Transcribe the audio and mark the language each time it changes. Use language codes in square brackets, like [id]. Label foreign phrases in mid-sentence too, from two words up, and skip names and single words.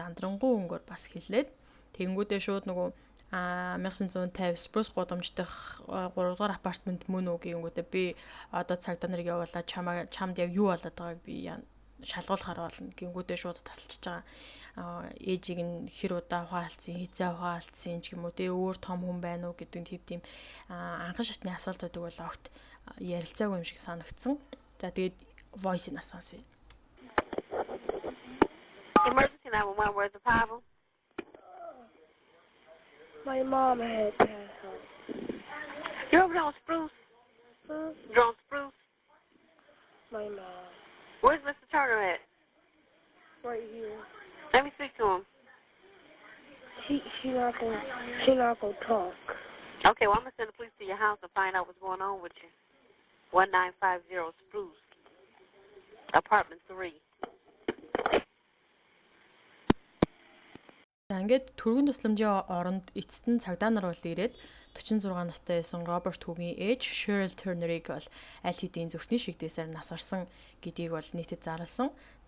[mn] зандрангуй өнгөөр бас хэлээд тэгэнгүүтээ шууд нөгөө 1950 Spruce гудамждах 3 дугаар апартмент мөн үү гингүүтээ би одоо цагдаа нарыг явуулаад чамд яг юу болоод байгааг би шалгуулахаар болно гингүүтээ шууд тасалчж байгаа ээжийг нь хэр удаа ухаалцсан хизээ ухаалцсан ч юм уу тэгээ өөр том хүн байна уу гэдэг тийм анхан шатны асуултуудыг бол огт ярилцаагүй юм шиг санагдсан. За тэгээд voice-ийг сонсъё. [en] Emergency 911 where's the problem? My mom had passed out. You're over there on Spruce? Huh? You're on Spruce? My mom. Where's Mr. Turner at? Right here. Let me speak to him. She not gonna talk. Okay, well, I'm going to send the police to your house and find out what's going on with you. 1950 Spruce, apartment 3. [mn] За ингээд төргөн тусламжийн оронд эцэст нь цагдаа нар бол ирээд 46 настай байсан Роберт хүүгийн ээж Cheryl Turner-ыг бол аль хэдийн зүрхний шигдээсээр нас орсон гэдгийг бол нийтэд зарласан.